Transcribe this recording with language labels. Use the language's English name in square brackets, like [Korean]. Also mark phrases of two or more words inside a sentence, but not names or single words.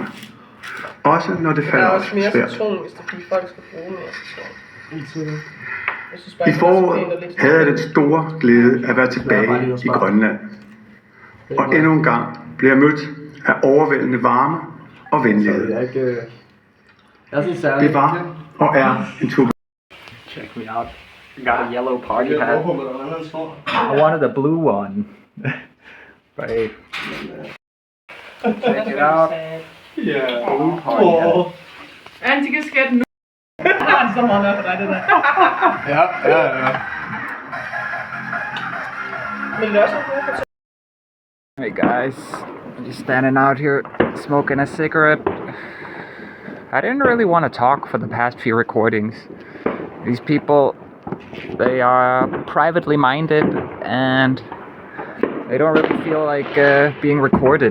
[Danish] Også når det falder os svært. I foråret havde jeg den store glæde at være tilbage i Grønland. Og endnu en gang blev jeg mødt af overvældende varme og venlighed. Det var og er en tur. [English] Check me out. I got a yellow party hat. I wanted a blue one. Right. Check it out. Yeah. Blue party hat. And you get nu. [Danish] Det så meget for dig, det der. Ja. Men det er også godt. [English] Hey guys, I'm just standing out here smoking a cigarette. I didn't really want to talk for the past few recordings. These people, they are privately minded and they don't really feel like being recorded.